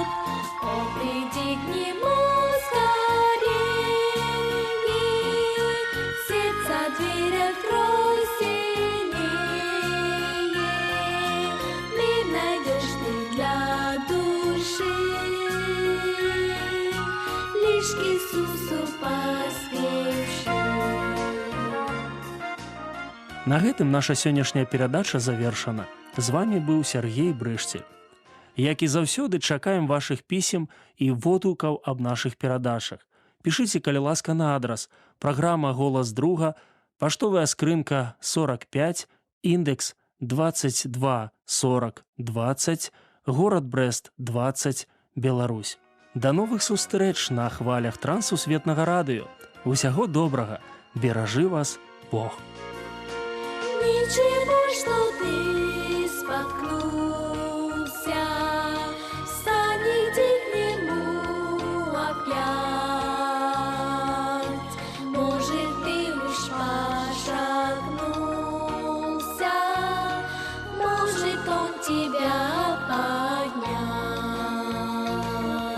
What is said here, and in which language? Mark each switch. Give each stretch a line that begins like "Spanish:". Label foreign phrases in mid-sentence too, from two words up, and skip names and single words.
Russian: О, приди к Нему скорее, сердца дверь открой сильнее, мир найдешь ты для души, лишь к Иисусу поспеши.
Belarusian: На гэтым наша сённяшняя перадача завершана. З вами быў Сяргей Брышцель. Як і заўсёды, чакаем вашых пісем і водгукаў аб нашых перадачах. Пішыце, калі ласка, на адрас: праграма «Голас друга», паштовая скрынка 45, індекс 224020, горад Брэст 20, Беларусь. Да новых сустрэч на хвалях Трансусветнага радыё. Усяго добрага. Беражы вас Бог.
Russian: Ничего, что ты споткнулся, встань, иди к Нему опять. Может, ты уж пошатнулся, может, Он тебя поднять.